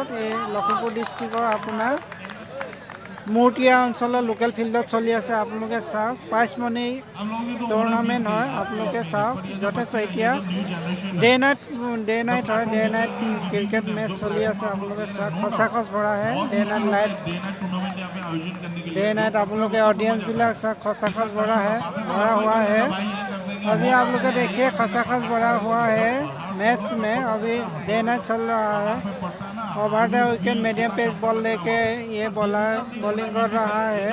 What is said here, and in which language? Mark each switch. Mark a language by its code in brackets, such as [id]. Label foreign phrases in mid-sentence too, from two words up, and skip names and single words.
[as] এই লখিমপুৰ ডিষ্ট্ৰিক্টৰ আপোনাৰ মূৰ্তিয়া অঞ্চলৰ [en] local field [as] চলি আছে। আপোনালোকে চাওক, [en] prize money tournament [as] হয়। আপোনালোকে চাওক, যথেষ্ট এতিয়া [en] day night [as] হয়। [en] day night cricket match [as] চলি আছে। আপোনালোকে চাওক, খচাখচ ভৰাহে [en] day night live. day night [hi] आप लोग के ऑडियंस भी लग सक खसाखस भरा हुआ है। अभी आप लोग देखिए, खसाखस भरा हुआ है मैच में। अभी [en] day night [hi] चल रहा है। [en] over the wicket medium pace ball [hi] लेके ये [en] bowler bowling [hi] कर रहा है।